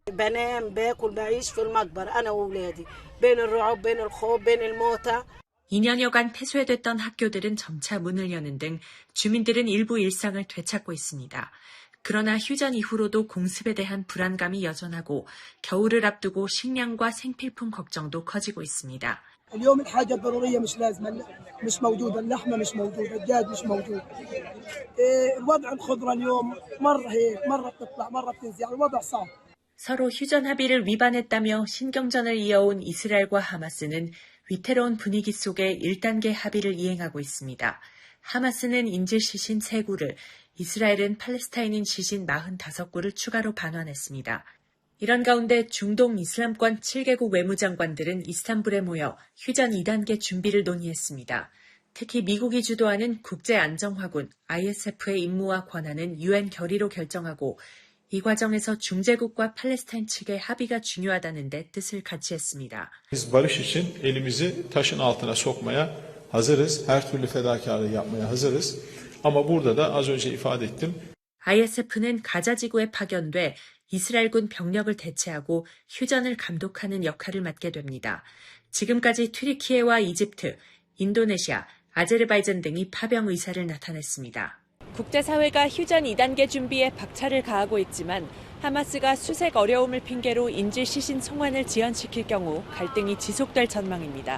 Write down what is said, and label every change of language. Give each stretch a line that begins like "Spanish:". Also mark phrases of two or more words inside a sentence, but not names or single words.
Korean: 2년여간 폐쇄됐던 학교들은 점차 문을 여는 등 주민들은 일부 일상을 되찾고 있습니다. 그러나 휴전 이후로도 공습에 대한 불안감이 여전하고 겨울을 앞두고 식량과 생필품 걱정도 커지고 있습니다.
Arabic: اليوم الحاجة الضرورية مش لازمة مش موجودة اللحمة مش موجودة الدجاج مش موجود الوضع الخضرة اليوم مرة هيك مرة بتطلع مرة بتنزل الوضع صعب
Korean: 서로 휴전 합의를 위반했다며 신경전을 이어온 이스라엘과 하마스는 위태로운 분위기 속에 1단계 합의를 이행하고 있습니다. 하마스는 인질 시신 3구를, 이스라엘은 팔레스타인인 시신 45구를 추가로 반환했습니다. 이런 가운데 중동 이슬람권 7개국 외무장관들은 이스탄불에 모여 휴전 2단계 준비를 논의했습니다. 특히 미국이 주도하는 국제안정화군 ISF의 임무와 권한은 유엔 결의로 결정하고 이 과정에서 중재국과 팔레스타인 측의 합의가 중요하다는 데 뜻을 같이 했습니다.
Turkish: Biz barış için elimizi taşın altına sokmaya hazırız. Her türlü fedakarlığı yapmaya hazırız. Ama burada da az önce ifade ettim.
Korean: ISF는 가자지구에 파견돼 이스라엘군 병력을 대체하고 휴전을 감독하는 역할을 맡게 됩니다. 지금까지 튀르키예와 이집트, 인도네시아, 아제르바이잔 등이 파병 의사를 나타냈습니다. 국제사회가 휴전 2단계 준비에 박차를 가하고 있지만 하마스가 수색 어려움을 핑계로 인질 시신 송환을 지연시킬 경우 갈등이 지속될 전망입니다.